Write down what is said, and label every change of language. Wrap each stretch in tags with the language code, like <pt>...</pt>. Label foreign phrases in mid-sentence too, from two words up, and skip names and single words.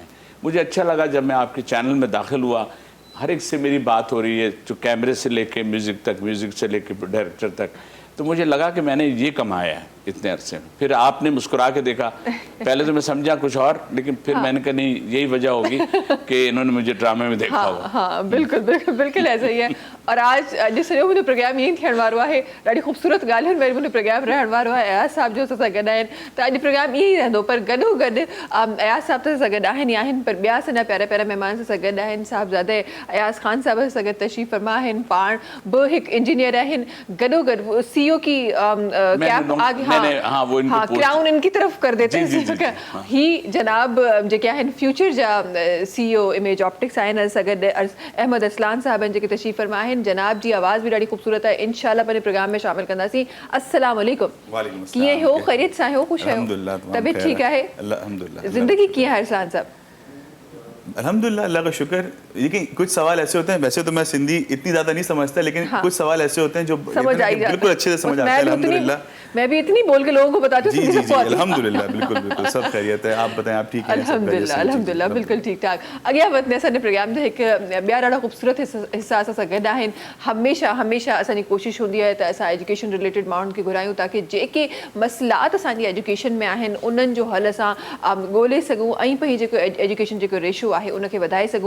<ur>مجھے اچھا لگا جب میں آپکے چینل میں داخل ہوا، ہر ایک سے میری بات ہو رہی ہے، جو کیمرے سے لیکے میوزک تک، میوزک سے لیکے ڈائریکٹر تک. تو مجھے لگا کہ میں نے یہ کمایا ہے اتنے عرصے میں. پھر آپ نے مسکرا کے دیکھا، پہلے تو میں سمجھا کچھ اور، لیکن پھر میں نے کہا نہیں یہی وجہ ہوگی کہ انہوں نے مجھے ڈرامے میں دیکھا ہوگا. ہاں بالکل بالکل بالکل ایسا ہی ہے. اور آج جس نے مجھے</ur> <sd>प्रोग्राम यही थियण वारो आहे, ॾाढी ख़ूबसूरत ॻाल्हियुनि में मुंहिंजो प्रोग्राम रहण वारो आहे। अयाज़ साहब जो असां गॾु आहिनि त अॼु प्रोग्राम ईअं ई रहंदो। पर गॾोगॾु अयाज़ साहब त सां गॾु आहिनि ई आहिनि, पर ॿिया असांजा प्यारा प्यारा महिमान सां गॾु आहिनि। साहिबज़ादे अयाज़ ख़ान साहब सां गॾु तशरीफ़ फरमा आहिनि। पाण बि हिकु इंजीनियर आहिनि।</sd> <ur>گڏوگڏ CEO کی کیپ آگے ہاں کراؤن انکی طرف کر دیتے ہیں.</ur> <sd>ही जनाब जेके आहिनि फ्यूचर जा CEO इमेज ऑप्टिक्स आहिनि। असां गॾु अहमद असलान साहब आहिनि जेके तशरीफ़ फरमा आहिनि। जनाब जी आवाज़ भी ॾाढी ख़ूबसूरत है, इंशाल्लाह पंहिंजे प्रोग्राम में शामिल कंदासीं। अस्सलाम वालेकुम। कीअं हो? ख़ैरियत सां हो? ख़ुश आहियो? तबियत ठीक आहे? अल्हम्दुलिल्लाह। ज़िंदगी कीअं आहे अरसान साहब?</sd> <ur>الحمدللہ، اللہ کا شکر۔ لیکن کچھ سوال ایسے ہوتے ہیں، ویسے تو میں سندھی اتنی زیادہ نہیں سمجھتا، لیکن हाँ। کچھ سوال ایسے ہوتے ہیں جو سمجھ آئی بالکل اچھے سے سمجھ آتے ہیں الحمدللہ. میں بھی اتنی بول کے لوگوں کو بتاتی जी हूँ جی جی، الحمدللہ، بالکل بالکل سب خیریت ہے. آپ بتائیں، آپ ٹھیک ہیں؟ سب خیریت سے? अल्हम्दुलिल्लाह جی، جی, الحمدللہ بالکل ٹھیک ٹھاک.</ur> <sd>अॻियां वधंदे असांजे प्रोग्राम जो हिकु ॿिया ॾाढा ख़ूबसूरत हिसा असां सां गॾु आहिनि। हमेशह हमेशह असांजी कोशिशि हूंदी आहे त असां एजुकेशन रिलेटेड माण्हुनि खे घुरायूं ताकी जेके मसइलात असांजी एजुकेशन में आहिनि उन्हनि जो हल असां ॻोल्हे सघूं ऐं पंहिंजी जेको एजुकेशन जेको रेशो आहे उनखे वधाए सघूं।</sd>